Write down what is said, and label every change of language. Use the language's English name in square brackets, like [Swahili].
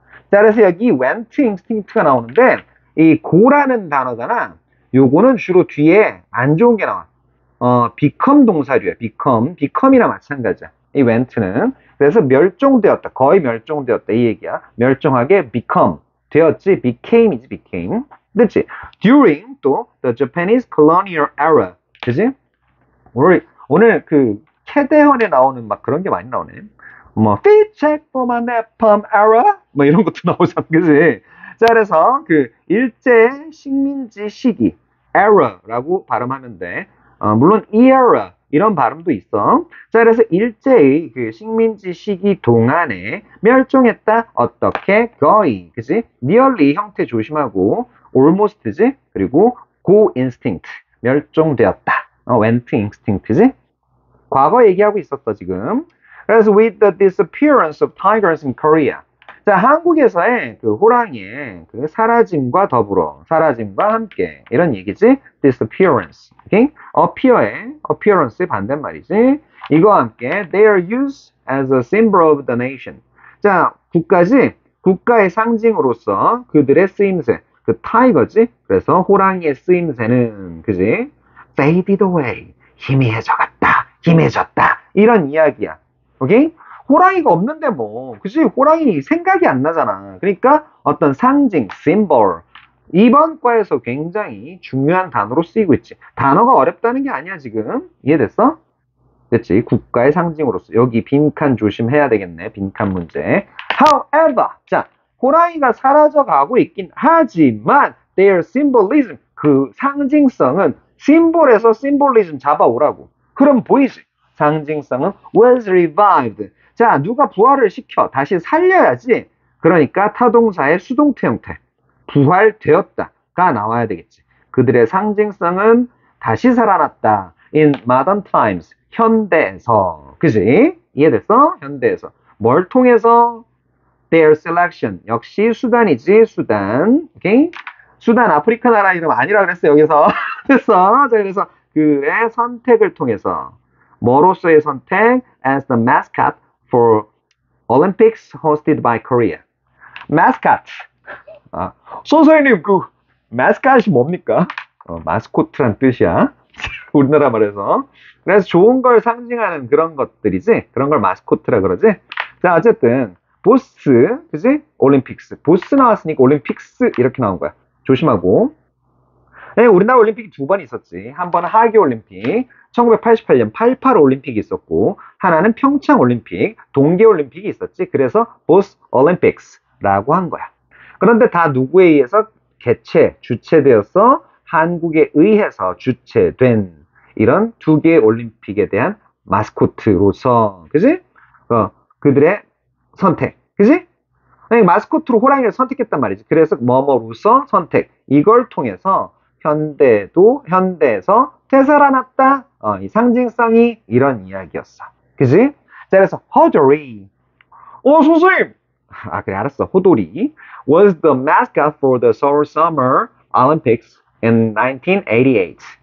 [Korean] 자, 그래서 여기 [English] went extinct [Korean] 가 나오는데 이 go라는 단어잖아. 요거는 주로 뒤에 안 좋은 게 나와. become 동사류야. become이랑 마찬가지야. 이 went는. 그래서 멸종되었다. 거의 멸종되었다. 이 얘기야. 멸종하게 become. 되었지. became이지, became. 그치? [English] during 또 the Japanese colonial era. [Korean] 그지? 오늘 그 캐대헌에 나오는 막 그런 게 많이 나오네. 뭐 [English] fit check for my napalm era [Korean] 뭐 이런 것도 나오잖아. 그지? 자, 그래서 그 일제 식민지 시기 era라고 발음하면 돼. 물론 era 이런 발음도 있어. 자, 그래서 일제의 그 식민지 시기 동안에 멸종했다. 어떻게? 거의. 그지? nearly 형태 조심하고 almost지? 그리고 [English] go instinct [Korean] 멸종되었다. [English] went extinct지? [Korean] 과거 얘기하고 있었어, 지금. 그래서 [English] with the disappearance of tigers in Korea. [Korean] 자, 한국에서의 그 호랑이의 그 사라짐과 더불어, 사라짐과 함께 이런 얘기지. disappearance. Okay? appearance의 반대말이지. 이거와 함께 [English] their use as a symbol of the nation. [Korean] 자, 국가의 상징으로서 그들의 쓰임새. 그 타이거지. 그래서 호랑이의 쓰임새는 그지? [English] faded away. [Korean] 희미해졌다. 이런 이야기야. 오케이? 호랑이가 없는데 뭐, 그치? 호랑이 생각이 안 나잖아. 그러니까 어떤 상징, symbol. 이번 과에서 굉장히 중요한 단어로 쓰이고 있지. 단어가 어렵다는 게 아니야, 지금. 이해됐어? 그치? 국가의 상징으로서. 여기 빈칸 조심해야 되겠네. 빈칸 문제. However, 자, 호랑이가 사라져 가고 있긴 하지만, [English] their symbolism, [Korean] 그 상징성은 심볼에서 심볼리즘 잡아오라고. 그럼 보이지? 상징성은 [English] was revived. [Korean] 자, 누가 부활을 시켜 다시 살려야지. 그러니까 타동사의 수동태 형태. 부활되었다가 나와야 되겠지. 그들의 상징성은 다시 살아났다. [English] in modern times. [Korean] 현대에서. 그지? 이해됐어? 현대에서. 뭘 통해서? [English] their selection. [Korean] 역시 수단이지, 수단. 오케이? 수단 아프리카 나라 이름 아니라 그랬어, 여기서. 됐어. 자, 그래서 그의 선택을 통해서 뭐로서의 선택? [English] as the mascot for Olympics hosted by Korea. mascot. [Korean] 선생님, 그 mascot이 뭡니까? 마스코트란 뜻이야. 우리나라 말에서. 그래서 좋은 걸 상징하는 그런 것들이지. 그런 걸 마스코트라 그러지. 자, 어쨌든 보스, 그지? 올림픽스. 보스 나왔으니까 올림픽스 이렇게 나온 거야. 조심하고. 네, 우리나라 올림픽이 두 번 있었지. 한 번은 하계올림픽, 1988년 88 올림픽이 있었고, 하나는 평창 올림픽, 동계 올림픽이 있었지. 그래서 보스 올림픽스라고 한 거야. 그런데 다 누구에 의해서 주체되어서 한국에 의해서 주체된 이런 두 개의 올림픽에 대한 마스코트로서, 그지? 그들의 선택, 그지? 마스코트로 호랑이를 선택했단 말이지. 그래서 뭐뭐로서 선택. 이걸 통해서 현대에서 되살아났다. 이 상징성이 이런 이야기였어. 그지? 자, 그래서 호돌이. 선생님. 그래, 알았어. [English] 호돌이 was the mascot for the Seoul Summer Olympics in 1988.